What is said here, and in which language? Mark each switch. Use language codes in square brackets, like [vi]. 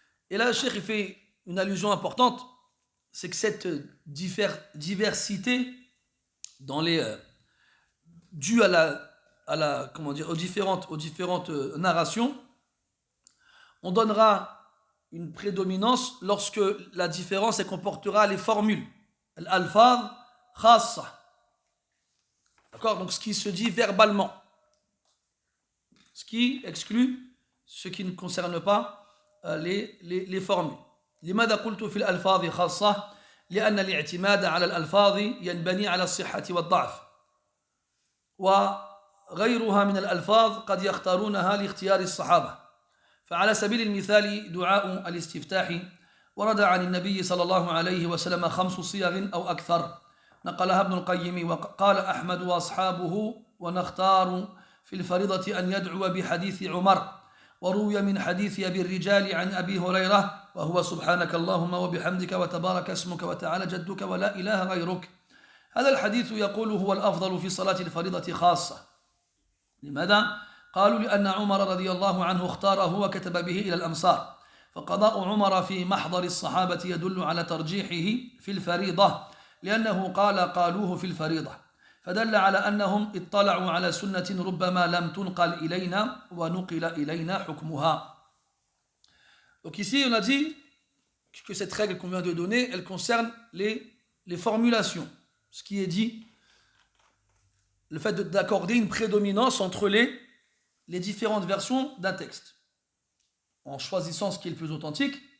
[fr] Et là, le cheikh il fait une allusion importante, c'est que cette diversité dans due comment dire, aux différentes narrations, on donnera une prédominance lorsque la différence elle comportera les formules. [ar] Al-alfaz khassa. [fr] D'accord? Donc ce qui se dit verbalement. Ce qui exclut ce qui ne concerne pas les formules. [ar] لماذا قلت في الألفاظ خاصة؟ لأن الاعتماد على الألفاظ ينبني على الصحة والضعف. وغيرها من الألفاظ قد يختارونها لاختيار الصحابة. فعلى سبيل المثال دعاء الاستفتاح ورد عن النبي صلى الله عليه وسلم 5 صيغ أو أكثر نقلها ابن القيم وقال أحمد وأصحابه ونختار في الفريضة أن يدعو بحديث عمر وروي من حديث أبي الرجال عن أبي هريرة وهو سبحانك اللهم وبحمدك وتبارك اسمك وتعالى جدك ولا إله غيرك. هذا الحديث يقول هو الأفضل في صلاة الفريضة خاصة. لماذا؟ قالوا لأن عمر رضي الله عنه اختاره وكتب به إلى الأمصار فقضاء عمر في محضر الصحابة يدل على ترجيحه في الفريضة لأنه قالوه في الفريضة فدل على أنهم اطلعوا على سنة ربما لم تنقل إلينا ونقل إلينا حكمها. [fr] Donc ici on a dit que cette règle qu'on vient de donner elle concerne les formulations, ce qui est dit, le fait d'accorder une prédominance entre les différentes versions d'un texte en choisissant ce qui est le plus authentique.